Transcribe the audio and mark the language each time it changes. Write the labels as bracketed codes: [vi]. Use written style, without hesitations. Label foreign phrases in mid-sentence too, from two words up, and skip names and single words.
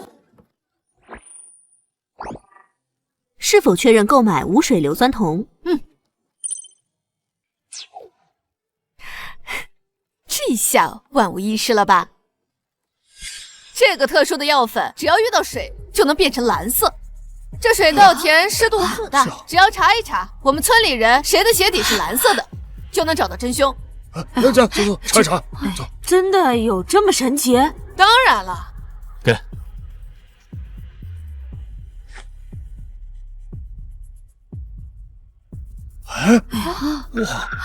[zh] 是否確認購買無水硫酸銅？這下萬無一失了吧？這個特殊的藥粉，只要遇到水就能變成藍色。這水稻田濕度很大，只要查一查我們村裡人誰的鞋底是藍色的，就能找到真兇。走，查一查，走。真的有這麼神奇？當然了。給。哎，哇！